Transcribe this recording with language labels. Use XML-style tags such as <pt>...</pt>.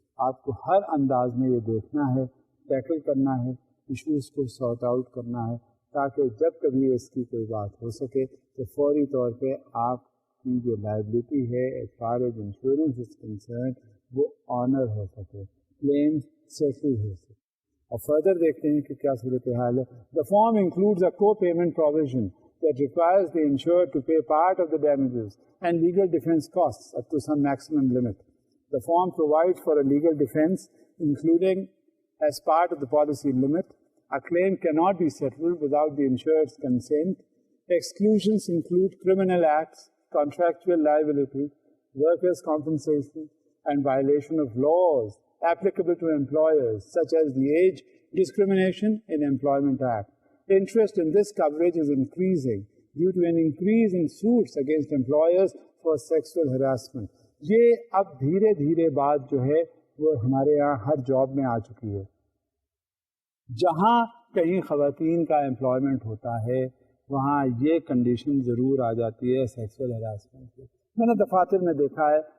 <ur>آپ کو ہر انداز میں یہ دیکھنا ہے، ٹیکل کرنا ہے، ایشوز کو سارٹ آؤٹ کرنا ہے، تاکہ جب کبھی اس کی کوئی بات ہو سکے تو فوری طور پہ آپ کی جو لائبلٹی ہے</ur> <en>as far as insurance is concerned</en> <ur>وہ آنر ہو سکے، کلیم سیٹل ہو سکے. اور فردر دیکھتے ہیں کہ کیا صورتحال ہے.</ur> <en>The form includes a co-payment provision that requires the insured to pay part of the damages and legal defense costs up to some maximum limit. The form provides for a legal defense, including as part of the policy limit. A claim cannot be settled without the insured's consent. Exclusions include criminal acts, contractual liability, workers' compensation, and violation of laws applicable to employers, such as the Age Discrimination in Employment Act. Interest in this coverage is increasing due to an increase in suits against employers for sexual harassment.</en> <ur>یہ اب دھیرے دھیرے بات جو ہے وہ ہمارے یہاں ہر جاب میں آ چکی ہے. جہاں کہیں خواتین کا امپلائمنٹ ہوتا ہے وہاں یہ کنڈیشن ضرور آ جاتی ہے سیکسول ہراسمنٹ کی. میں نے دفاتر میں دیکھا ہے</ur>